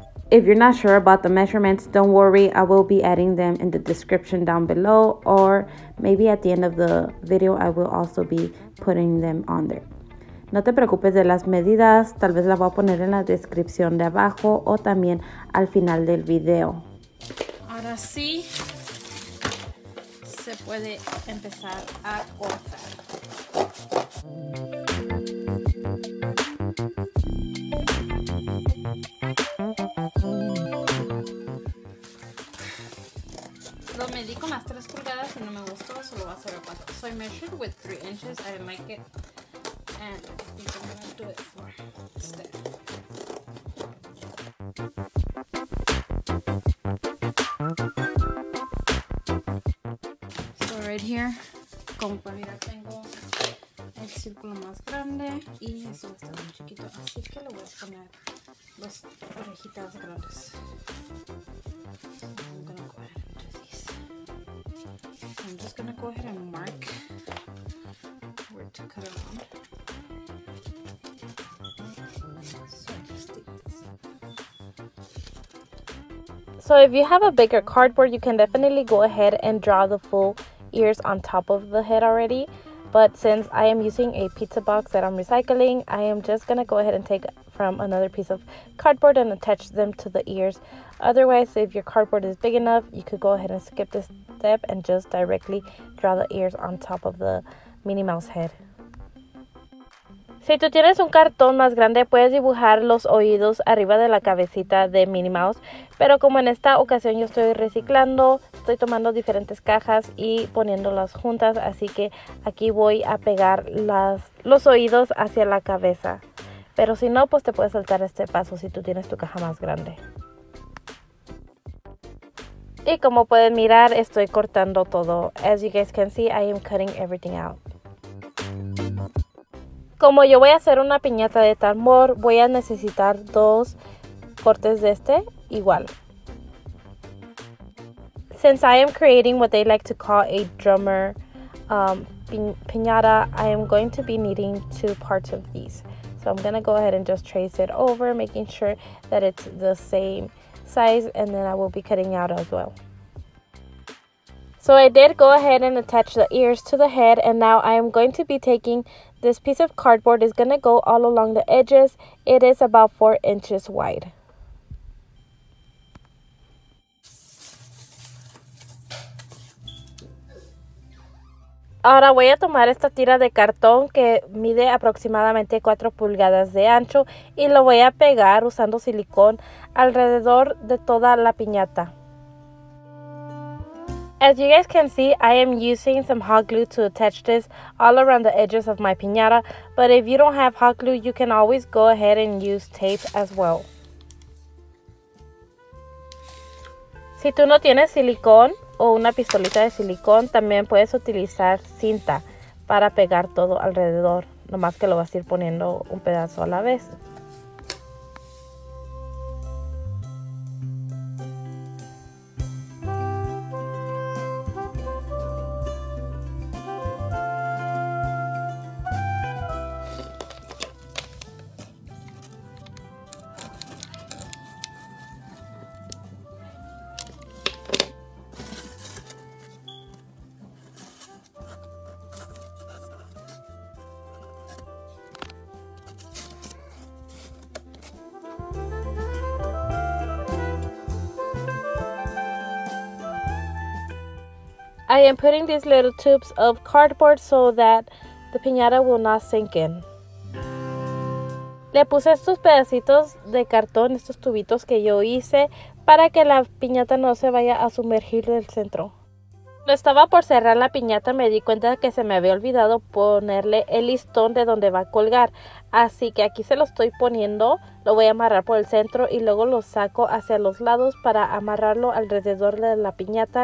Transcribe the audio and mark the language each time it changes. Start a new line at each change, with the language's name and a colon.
English: If you're not sure about the measurements, don't worry. I will be adding them in the description down below, or maybe at the end of the video I will also be putting them on there.
Spanish: No te preocupes de las medidas, tal vez las voy a poner en la descripción de abajo o también al final del video. Ahora sí se puede empezar a cortar. Lo medí con las 3 pulgadas y no me gustó, solo va a hacer a 4.
English: So I measured with 3 inches. I didn't like it, and I think I'm gonna do it 4 instead. So right here,
Spanish: como pueden mirar, tengo el círculo más grande y eso está muy chiquito, así que le voy a poner las orejitas grandes.
English: I'm gonna go ahead and do these. I'm just gonna go ahead and mark where to cut around. So just stick this. So if you have a bigger cardboard, you can definitely go ahead and draw the full ears on top of the head already. But since I am using a pizza box that I'm recycling, I am just gonna go ahead and take from another piece of cardboard and attach them to the ears. Otherwise, if your cardboard is big enough, you could go ahead and skip this step and just directly draw the ears on top of the Minnie Mouse head.
Spanish: Si tú tienes un cartón más grande, puedes dibujar los oídos arriba de la cabecita de Minnie Mouse, pero como en esta ocasión yo estoy reciclando, estoy tomando diferentes cajas y poniéndolas juntas, así que aquí voy a pegar los oídos hacia la cabeza. Pero si no, pues te puedes saltar este paso si tú tienes tu caja más grande. Y como pueden mirar, estoy cortando todo.
English: As you guys can see, I am cutting everything out.
Spanish: Como yo voy a hacer una piñata de tambor, voy a necesitar 2 cortes de este igual.
English: Since I am creating what they like to call a drummer piñata, I am going to be needing 2 parts of these. So I'm going to go ahead and just trace it over, making sure that it's the same size, and then I will be cutting out as well. So I did go ahead and attach the ears to the head, and now I am going to be taking this piece of cardboard. Is going to go all along the edges. It is about 4 inches wide.
Spanish: Ahora voy a tomar esta tira de cartón que mide aproximadamente 4 pulgadas de ancho y lo voy a pegar usando silicón alrededor de toda la piñata.
English: As you guys can see, I am using some hot glue to attach this all around the edges of my piñata, but if you don't have hot glue, you can always go ahead and use tape as well.
Spanish: Si tú no tienes silicón o una pistolita de silicón, también puedes utilizar cinta para pegar todo alrededor, nomás que lo vas a ir poniendo un pedazo a la vez.
English: I am putting these little tubes of cardboard so that the piñata will not sink in.
Spanish: Le puse estos pedacitos de cartón, estos tubitos que yo hice, para que la piñata no se vaya a sumergir del centro. Cuando estaba por cerrar la piñata me di cuenta que se me había olvidado ponerle el listón de donde va a colgar. Así que aquí se lo estoy poniendo, lo voy a amarrar por el centro y luego lo saco hacia los lados para amarrarlo alrededor de la piñata.